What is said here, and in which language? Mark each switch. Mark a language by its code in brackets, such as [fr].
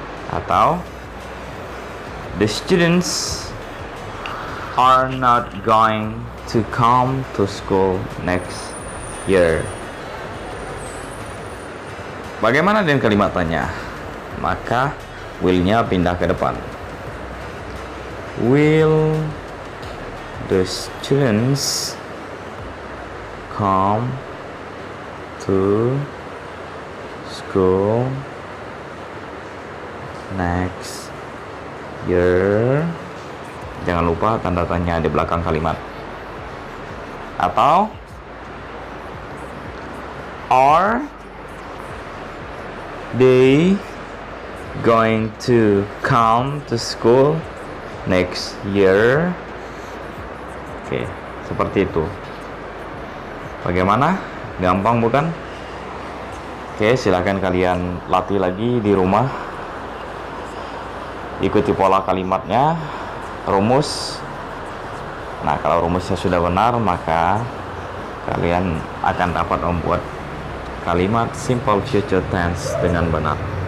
[id] Atau [en] the students are not going to come to school next year. [id] Bagaimana dengan kalimat tanya? Maka will-nya pindah ke depan. [en] Will the students come to school next year? [id] Jangan lupa tanda tanya di belakang kalimat. Atau [en] are they going to come to school next year? [id] Oke, seperti itu. Bagaimana? Gampang bukan? Oke, silakan kalian latih lagi di rumah. Ikuti pola kalimatnya, rumus. Nah, kalau rumusnya sudah benar, maka kalian akan dapat membuat kalimat simple future tense dengan benar.